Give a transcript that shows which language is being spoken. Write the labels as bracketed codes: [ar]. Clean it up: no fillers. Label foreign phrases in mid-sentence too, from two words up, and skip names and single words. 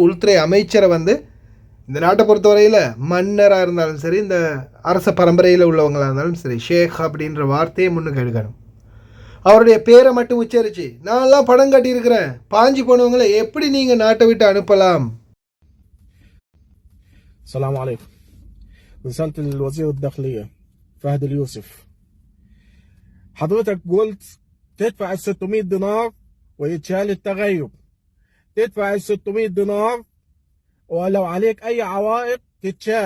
[ta] உள்துறை அமைச்சரை வந்து இந்த நாட்டை பொறுத்தவரையில் மன்னராக இருந்தாலும் சரி, இந்த அரச பரம்பரையில் உள்ளவங்களாக இருந்தாலும் சரி, ஷேக் அப்படின்ற வார்த்தையை முன்னுக்கு எடுக்கணும். அவருடைய பேரை மட்டும் உச்சரித்து நான்லாம் படம் கட்டியிருக்கிறேன் பாஞ்சி போனவங்களை எப்படி நீங்கள் நாட்டை விட்டு அனுப்பலாம்? [ar] السلام عليكم. رسالة الوزير الداخلية فهد اليوسف. حضرتك قلت تدفع ال 600 دينار ويتشال التغيب. تدفع ال 600 دينار ولو عليك أي عوائق تتشال.